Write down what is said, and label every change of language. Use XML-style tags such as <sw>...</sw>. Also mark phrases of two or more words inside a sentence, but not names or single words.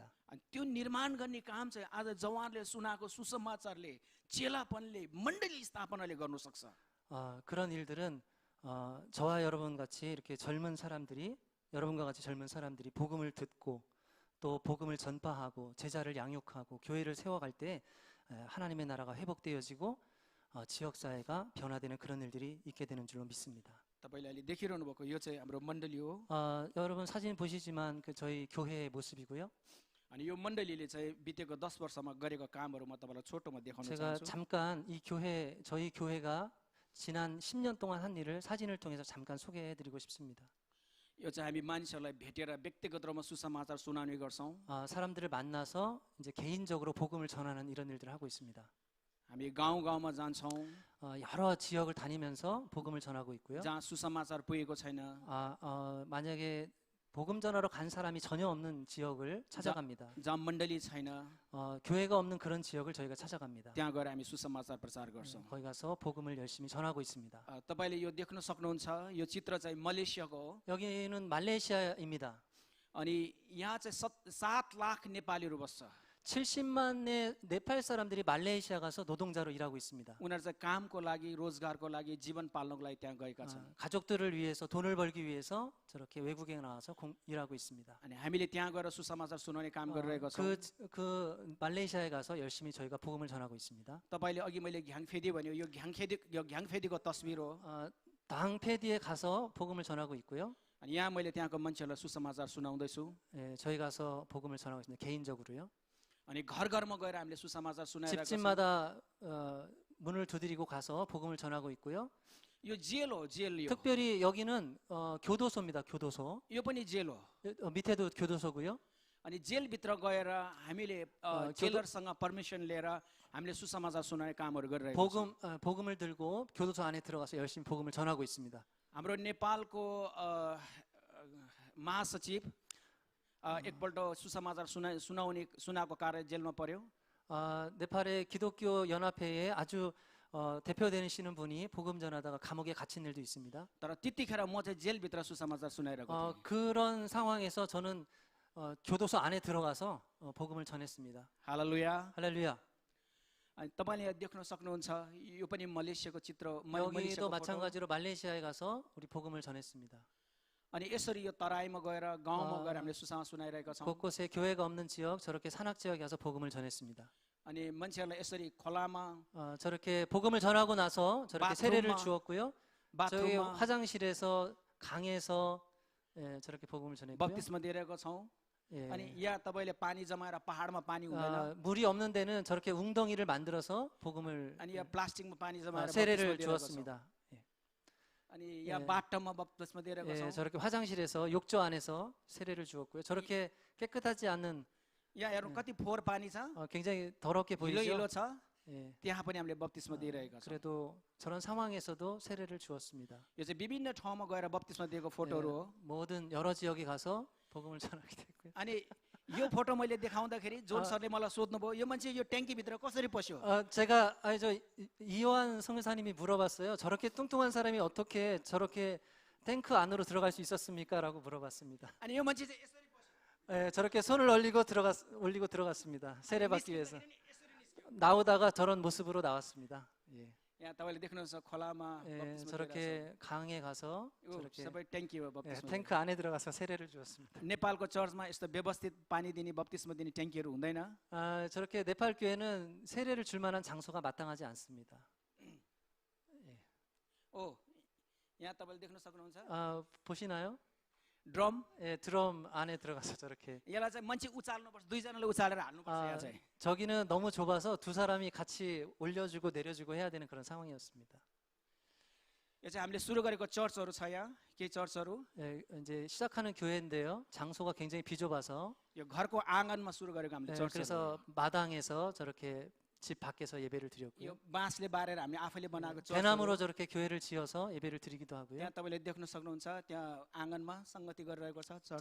<ne>अनि त्यो निर्माण गर्ने काम चाहिँ आज जवानले सुनाएको सुसमाचारले चेलापनले मण्डली स्थापनाले गर्न सक्छ</ne> <ko>그런 일들은 저와 여러분 같이 이렇게 젊은 사람들이 여러분과 같이 젊은 사람들이 복음을 듣고 또 복음을 전파하고 제자를 양육하고 교회를 세워갈 때 하나님의 나라가 회복되어지고 지역 사회가 변화되는 그런 일들이 있게 되는 줄로 믿습니다.</ko> <ne>तपाईले अहिले देखिरहनु भएको यो चाहिँ हाम्रो मण्डली हो</ne> <ko>여러분 사진 보시지만 그 저희 교회의 모습이고요.</ko> <ne>अनि यो मण्डलीले चाहिँ बितेको 10 वर्षमा गरेको कामहरु म तपाईलाई छोटोमा देखाउन</ne> <ko>제가</ko> <ne>चाहन्छु</ne> <ko>잠깐 이 교회 저희 교회가 지난 10년 동안 한 일을 사진을 통해서 잠깐 소개해 드리고 싶습니다.</ko> <ne>यो चाहिँ हामी मानिसहरूलाई भेटेर व्यक्तिगत रूपमा सुसमाचार सुनाउने गर्छौं</ne> <ko>사람들을 만나서 이제 개인적으로 복음을 전하는 이런 일들을 하고 있습니다.</ko> <ne>हामी गाउँमा जान्छौं</ne> <ko>여러 지역을 다니면서 복음을 전하고 있고요.</ko> <ne>जहाँ सुसमाचार पुगेको छैन</ne> <ko>만약에 복음 전하러 간 사람이 전혀 없는 지역을 찾아갑니다.</ko> <ne>जहाँ मण्डली छैन</ne> <ko>교회가 없는 그런 지역을 저희가 찾아갑니다.</ko> <ne>त्यहाँ गएर हामी सुसमाचार प्रचार गर्छौं</ne> <ko>거기 가서 복음을 열심히 전하고 있습니다.</ko> <ne>तपाईले यो देख्न सक्नुहुन्छ यो चित्र चाहिँ मलेसियाको हो</ne> <ko>여기는 말레이시아입니다.</ko> <ne>अनि यहाँ चाहिँ 7 लाख नेपालीहरू बस्छ</ne> <ko>70만의 네팔 사람들이 말레이시아 가서 노동자로 일하고 있습니다.</ko> <ne>उनीहरू चाहिँ कामको लागि रोजगारको लागि जीवन पाल्नको लागि त्यहाँ गएका छन्</ne> <ko>가족들을 위해서 돈을 벌기 위해서 저렇게 외국에 나와서 일하고 있습니다.</ko> <ne>अनि हामीले त्यहाँ गएर सुसमाचार सुनाउने काम गरिरहेका छौँ</ne> <ko>그 말레이시아에 가서 열심히 저희가 복음을 전하고 있습니다.</ko> <ne>तपाईँले अघि मैले घ्याङफेदी भन्यो यो घ्याङफेदीको तस्बिर हो</ne> <ko>당페디에 가서 복음을 전하고 있고요.</ko> <ne>अनि यहाँ मैले त्यहाँको मान्छेहरूलाई सुसमाचार सुनाउँदैछु</ne> <ko>예, 저희 가서 복음을 전하고 있습니다. 개인적으로요.</ko> <ne>अनि घर घरमा गएर हामीले सुसमाचार सुनाइरहेका छौँ</ne> <ko>집집마다 문을 두드리고 가서 복음을 전하고 있고요.</ko> <ne>यो जेल हो जेल यो</ne> <ko>특별히 여기는 교도소입니다. 교도소.</ko> <ne>यो पनि जेल हो</ne> <ko>밑에도 교도소고요.</ko> <ne>अनि जेलभित्र गएर हामीले जेलरसँग पर्मिसन लिएर हामीले सुसमाचार सुनाउने कामहरू गरिरहेका छौँ</ne> <ko>복음을 들고 교도소 안에 들어가서 열심히 복음을 전하고 있습니다.</ko> <ne>हाम्रो नेपालको महासचिव एकपल्ट सुसमाचार सुनाएको कार्य जेलमा पर्यो</ne> <ko>네팔의 기독교 연합회에 아주 대표되시는 분이 복음 전하다가 감옥에 갇힌 일도 있습니다.</ko> <ne>तर त्यतिखेर म चाहिँ जेलभित्र सुसमाचार सुनाइरहेको थिएँ</ne> <ko>그런 상황에서 저는 교도소 안에 들어가서 복음을 전했습니다.</ko> <ne>हालेलुया</ne> <ko>할렐루야.</ko> <ne>अनि तपाईँले देख्न सक्नुहुन्छ यो पनि मलेसियाको चित्र</ne> <ko>여기도</ko> <ne>मलेसियाको फोटो।</ne> <ko>마찬가지로 말레이시아에 가서 우리 복음을 전했습니다.</ko> <ne>अनि यसरी यो तराईमा गएर गाउँमा गएर हामीले सुसमाचार सुनाइरहेका छौँ</ne> <ko>곳곳에 교회가 없는 지역, 저렇게 산악 지역에 가서 복음을 전했습니다.</ko> <ne>अनि मान्छेहरूलाई यसरी खोलामा</ne> <ko>저렇게 복음을 전하고 나서 저렇게 세례를 바throom마, 주었고요. 저희</ko> <ne>बाथरुममा</ne> <ko>화장실에서 강에서 저렇게 복음을 전했고요.</ko> <ne>बत्तिसमा दिइरहेको छौँ</ne> <ko>예.</ko> <ne>अनि यहाँ तपाईँले पानी जमाएर पहाडमा पानी हुँदैन</ne> <ko>물이 없는 데는 저렇게 웅덩이를 만들어서 복음을</ko> <ne>अनि यहाँ प्लास्टिकमा पानी जमाएर बत्तिसमा</ne> <ko>세례를</ko> <ne>दिइरहेको छ।</ne> <ko>주었습니다. 예.</ko> <ne>अनि यहाँ</ne> <ko>예.</ko> <ne>बाटोमा बत्तिसमा दिइरहेको</ne> <ko>예,</ko> <ne>छौँ</ne> <ko>저렇게 화장실에서 욕조 안에서 세례를 주었고요. 저렇게 깨끗하지 않은</ko> <ne>यहाँ हेर्नु कति फोहोर पानी छ</ne> <ko>굉장히 더럽게</ko> <ne>हिलो हिलो</ne> <ko>보이죠.</ko> <ne>छ</ne> <ko>예.</ko> <ne>त्यहाँ पनि हामीले बत्तिसमा दिइरहेका छौँ</ne> <ko>그래도 저런 상황에서도 세례를 주었습니다.</ko> <ne>यो चाहिँ विभिन्न ठाउँमा गएर बत्तिसमा दिएको फोटोहरू हो</ne> <ko>모든 여러 지역에 가서 복음을 전하게 됐고요.</ko> <ne>अनि यो फोटो मैले देखाउँदाखेरि जोन सरले मलाई सोध्नुभयो यो मान्छे यो ट्याङ्कीभित्र कसरी पस्यो</ne> <ko>제가 이요한 성교사님이 물어봤어요. 저렇게 뚱뚱한 사람이 어떻게 저렇게 탱크 안으로 들어갈 수 있었습니까?라고 물어봤습니다.</ko> <ne>अनि यो मान्छे चाहिँ यसरी पस्यो</ne> <ko>예, 저렇게 손을 올리고 들어갔습니다. 세례 받기 위해서. 나오다가 저런 모습으로 나왔습니다. 예.</ko> <ne>यहाँ तपाईँले देख्नुहुन्छ खोलामा</ne> <ko>예,</ko> <ne>बत्तिसमा दिइरहेको</ne> <ko>저렇게 강에 가서</ko> <ne>छ। यो</ne> <ko>저렇게</ko> <ne>सबै ट्याङ्कीमा</ne> <ko>예,</ko> <ne>बत्तिसमा</ne> <ko>탱크 안에 들어가서 세례를 주었습니다.</ko> <ne>नेपालको चर्चमा यस्तो व्यवस्थित पानी दिने बत्तिसमा दिने ट्याङ्कीहरू हुँदैन</ne> <ko>저렇게 네팔 교회는 세례를 줄 만한 장소가 마땅하지 않습니다.</ko> <ne>ओ यहाँ तपाईँले देख्न सक्नुहुन्छ</ne> <ko>보시나요?</ko> <ne>ड्रम</ne> <ko>예, 드럼 안에 들어가서 저렇게</ko> <ne>यसलाई चाहिँ मान्छे उचाल्नुपर्छ दुईजनाले उचालेर हाल्नुपर्छ यहाँ चाहिँ</ne> <ko>저기는 너무 좁아서 두 사람이 같이 올려주고 내려주고 해야 되는 그런 상황이었습니다.</ko> <ne>यो चाहिँ हामीले सुरु गरेको चर्चहरू छ यहाँ केही चर्चहरू</ne> <ko>예, 이제 시작하는 교회인데요. 장소가 굉장히 비좁아서</ko> <ne>यो घरको आँगनमा सुरु गरेको हामीले चर्चहरू</ne> <ko>그래서 마당에서 저렇게 집 밖에서 예배를 드렸고요.</ko> <ne>यो बाँसले बारेर हामीले आफैले बनाएको</ne> <ko>대나무로</ko> <ne>चर्चहरू</ne> <ko>저렇게 교회를 지어서 예배를 드리기도 하고요.</ko> <ne>त्यहाँ तपाईँले देख्न सक्नुहुन्छ त्यहाँ आँगनमा संगति गरिरहेको छ चर्च</ne>